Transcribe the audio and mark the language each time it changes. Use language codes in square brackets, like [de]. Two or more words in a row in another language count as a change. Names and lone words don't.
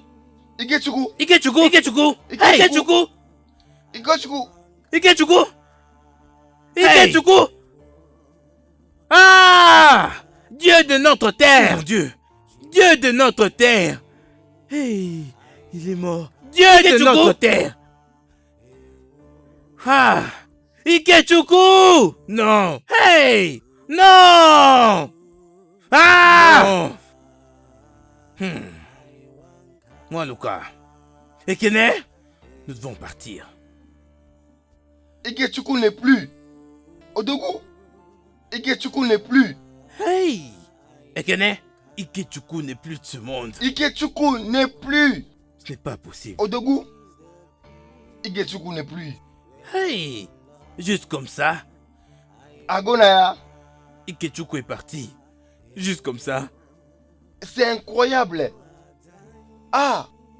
[fr] Ikechukwu! Ikechukwu! Ikechukwu! Hey! Ikechukwu! Ikechukwu! Ikechukwu! Ikechukwu! Ah! Dieu de notre terre! Mon Dieu! Dieu de notre terre! Hey! Il est mort! Dieu de notre terre! Ah! Ikechukwu! Non! Hey! Non! Ah! Non! Moi, Luka. Ekene, nous devons partir. Ikechukwu n'est plus. Odogu! Ikechukwu n'est plus. Hey! Ekene, Ikechukwu n'est plus de ce monde. Ikechukwu n'est plus. Ce n'est pas possible. Odogu! Ikechukwu n'est plus. Hey! Juste comme ça, Agonaya, Ikechuku est parti. Juste comme ça. c'est incroyable. Ah,